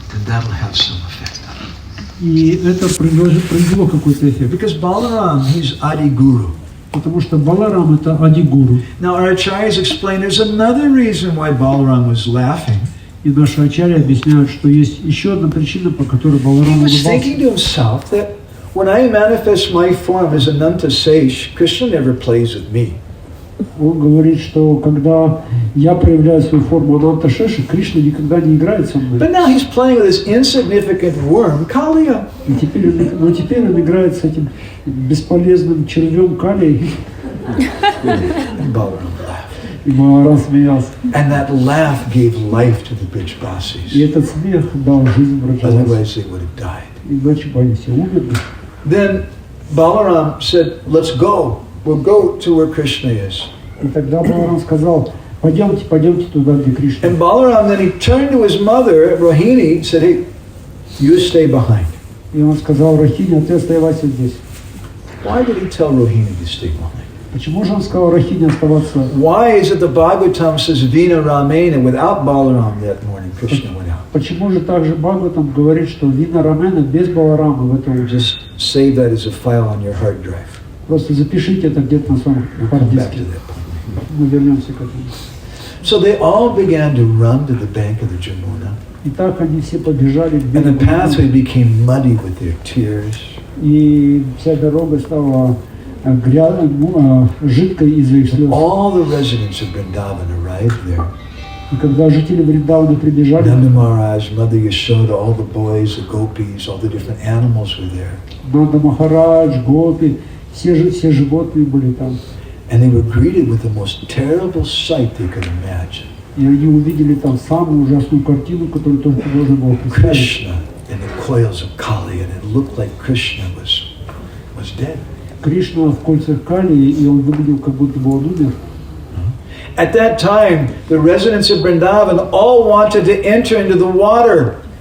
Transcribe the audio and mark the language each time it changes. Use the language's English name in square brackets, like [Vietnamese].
[English] then that'll have some effect on him. [Russian] И это произвело какой-то эффект. [English] Because Balaram, he's Adi Guru. [Russian] Потому что Баларам это Ади-гуру. [English] Now our acharyas explain there's another reason why Balaram was laughing. [Russian] И наши ачарьи объясняют, что есть еще одна причина, по которой Баларам [English] He was thinking to himself that when I manifest my form as Ananta Sage, Krishna never plays with me. [Russian] Он говорит, что когда я проявляю свою форму Ананта Шеши, Кришна никогда не играет со мной. [English] But now he's playing with this insignificant worm, Kaliya. [Russian] И теперь он играет с этим бесполезным червем Калией. [English] And Balaram laughed. [Russian] И Баларам смеялся. [English] And that laugh gave life to the [Russian] И [English] Brijbasis. [Russian] этот смех дал жизнь Браджаваси. [English] Otherwise they would have died. [Russian] Иначе бы они все умерли. [English] Then Balaram said, let's go. We'll go to where Krishna is. [Russian] И тогда Баларам сказал, пойдемте туда, где Кришна. [English] And Balaram then he turned to his mother, Rohini, and said, hey, you stay behind. [Russian] И он сказал Рахине, а ты оставайся здесь. [English] Why did he tell Rohini to stay behind? [Russian] Почему же он сказал Рахине оставаться? [English] Why is it the Bhagavatam says Vina Ramena, without Balaram that morning Krishna went out? [Russian] Почему же также Бхагаватам говорит, что Вина Рамена без Баларама в это утро? [English] Just save that as a file on your hard drive. [Russian] Просто запишите это где-то на своем [English] We'll come back to [Russian] хард-диске. [English] that. [Russian] Мы вернемся к этому. [English] So they all began to run to the bank of the Jamuna. [Russian] И так они все побежали к [English] And the [Russian] берегу. [English] pathway became muddy with their tears. [Russian] И вся дорога стала жидкой из-за их слез. [English] All the residents of Vrindavan arrived there. [Russian] И когда жители Вриндавана прибежали, [English] Nanda Maharaj, Mother Yashoda, all the boys, the gopis, all the different animals were there. [Russian] Нанда Махарадж, Гопи, все животные были там. [English] And they were greeted with the most terrible sight they could imagine. [Russian] И они увидели там самую ужасную картину, которую только можно было представить. [English] Krishna in the coils of Kali, and it looked like Krishna was dead. [Russian] Кришна в кольцах Кали, и он выглядел, как будто бы он умер. [English] At that time, the residents of Vrindavan all wanted to enter into the water.